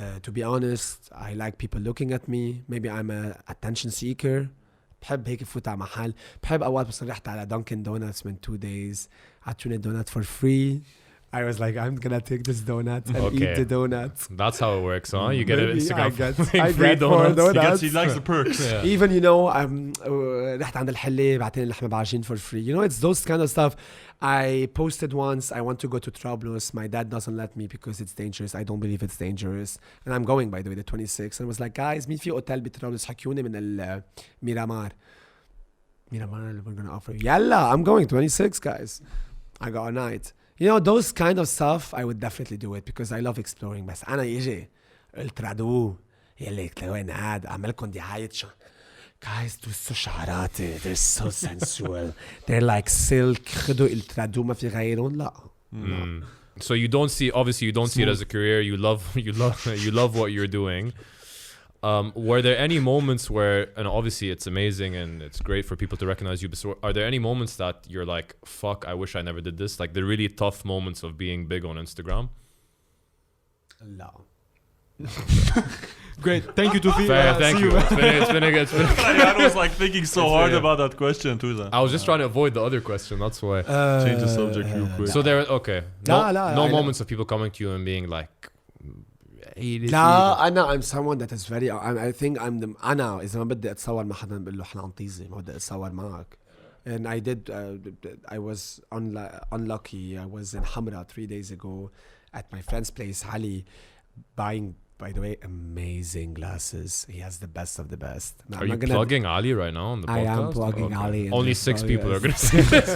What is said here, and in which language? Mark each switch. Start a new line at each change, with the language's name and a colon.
English: To be honest, I like people looking at me. Maybe I'm a attention seeker.
Arabic: بحب هيك فوت على محل. بحب أوقات بس رحت على Dunkin' Donuts من
English: 2 days.
Arabic: عطوني
English: donut for free. I was like, I'm gonna take this donut and eat the donut. That's how it works, huh? You get an Maybe Instagram I free get four donuts. He likes the perks. Yeah. Even you know
Arabic: رحت عند الحلة بعتين لحمة بعجين
English: for free. You know, it's those kind of stuff. I posted once I want to go to Trablus. My dad doesn't let me because it's dangerous. I don't believe it's dangerous. And I'm going, by the way, the 26th. And I was like, guys,
Arabic: مين في اوتيل بترابلس حكيوني من الميرامار.
English: Miramar, we're gonna offer you. Yalla, I'm going 26, guys. I got a night. You know, those kind of stuff, I would definitely do it because I love exploring.
Arabic: بس أنا يجي الترادو يلي وين قاعد أعمل لكم دعاية guys دوسوا شعراتي
English: they're so sensual they're like silk
Arabic: خدوا الترادو ما في غيرهم لا.
English: So you don't see, obviously you don't see it as a career. You love what you're doing. Were there any moments where, and obviously it's amazing and it's great for people to recognize you, but are there any moments that you're like, fuck, I wish I never did this? Like the really tough moments of being big on Instagram?
Arabic: لا.
English: Great, thank you, Tufi. Fair, thank you. It's been I was like thinking so hard about that question too. I was just trying to avoid the other question. That's why. Change the subject real quick. So there, okay. No I moments of people coming to you and being like,
Arabic: لا أنا
English: I'm someone that is very I think I'm the
Arabic: أنا إذا ما بدي أتصور مع حدا بقول له إحنا عم طيزي ما بدي أتصور معك.
English: And I did I was unlucky. I was in Hamra 3 days ago at my friend's place Ali buying, by the way, amazing glasses. He has the best of the best. Now, are you plugging Ali right now on the podcast? I am plugging Ali. Only 6 people are going to see this.